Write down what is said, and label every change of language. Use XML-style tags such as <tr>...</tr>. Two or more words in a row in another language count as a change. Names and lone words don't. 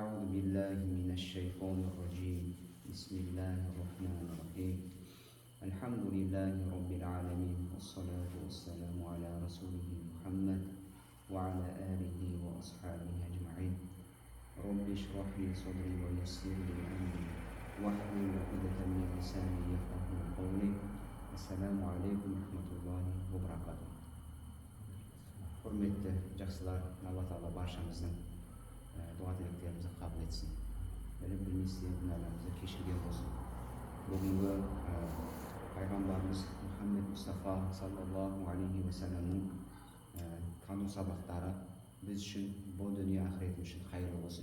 <ar>بالله من الشيطان الرجيم بسم الله الرحمن الرحيم الحمد لله رب العالمين والصلاة والسلام على رسوله محمد وعلى آله وأصحابه أجمعين رب اشرح لي صدري ويسر لي أمري واحلل عقدة من لساني يفقهوا قولي السلام عليكم ورحمة الله وبركاته.</ar> <kk>Hürmetli жақсылар, Алла Тағала баршамыздың дуа тілектерімізді қабыл етсін. Білім білместен күнәларымызды кешірген болсын. Бүгінгі пайғамбарымыз Мұхаммед Мұстафа</kk> <ar>صلى الله عليه وسلم</ar> <kk>тану сабақтары біз үшін, бұл дүние ақырет үшін қайырлы болсын.</kk>